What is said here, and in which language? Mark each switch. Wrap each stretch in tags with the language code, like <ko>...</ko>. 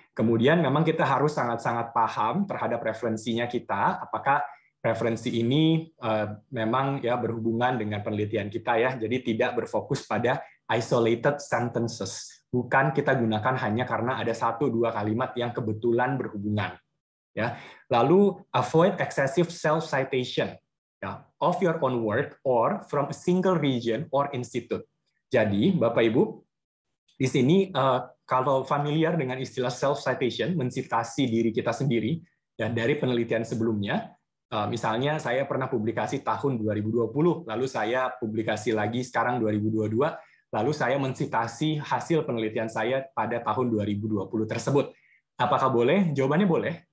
<id>Kemudian memang kita harus sangat-sangat paham terhadap referensinya kita, apakah referensi ini memang ya berhubungan dengan penelitian kita ya. Jadi tidak berfokus pada isolated sentences. Bukan kita gunakan hanya karena ada 1-2 kalimat yang kebetulan berhubungan. Ya. Lalu</id> <en>avoid excessive self-citation ya, of your own work or from a single region or institute.</en> <id>Jadi Bapak Ibu, di sini kalau familiar dengan istilah self-citation, mensitasi diri kita sendiri ya, dari penelitian sebelumnya, misalnya saya pernah publikasi tahun 2020, lalu saya publikasi lagi sekarang 2022, lalu saya mensitasi hasil penelitian saya pada tahun 2020 tersebut. Apakah boleh? Jawabannya boleh.</id>